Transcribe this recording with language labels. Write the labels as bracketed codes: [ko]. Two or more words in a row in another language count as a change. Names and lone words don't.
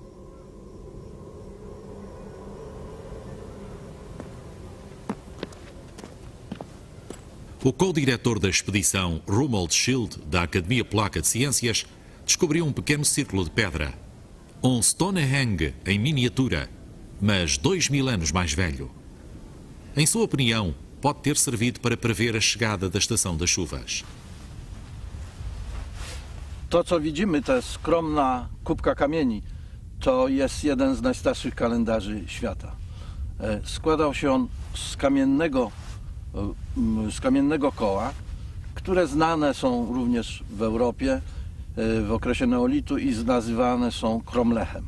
[pt] O co-diretor da expedição Romuald Schild, da Academia Polaca de Ciências, descobriu um pequeno círculo de pedra. Um Stonehenge em miniatura, mas 2.000 anos mais velho. Em sua opinião, pode ter servido para prever a chegada da estação das chuvas. [pl] To, co widzimy, ta skromna kubka kamieni, to jest jeden z najstarszych kalendarzy świata. Składał się on z kamiennego koła, które znane są również w Europie w okresie neolitu i nazywane są kromlechem.